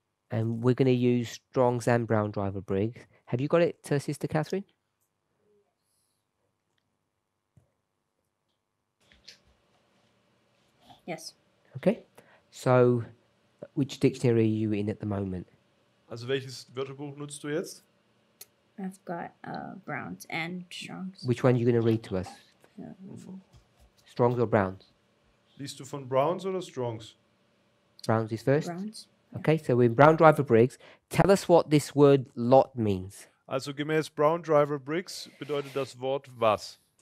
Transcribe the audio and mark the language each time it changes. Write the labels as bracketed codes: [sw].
[en] and we're going to use Strong's and Brown Driver Briggs. Have you got it, Sister Catherine? Yes. Okay. So which dictionary are you in at the moment? [de] also welches Wörterbuch nutzt du jetzt? [en] I've got Browns and Strongs. Which one are you going to read to us? Strong's or Brown's? [de] Liest du von Browns oder Strongs? [en] Brown's is first. Browns. Okay, so we're in Brown Driver Briggs. Tell us what this word lot means. [de] Also gemäß Brown Driver Briggs bedeutet das Wort was?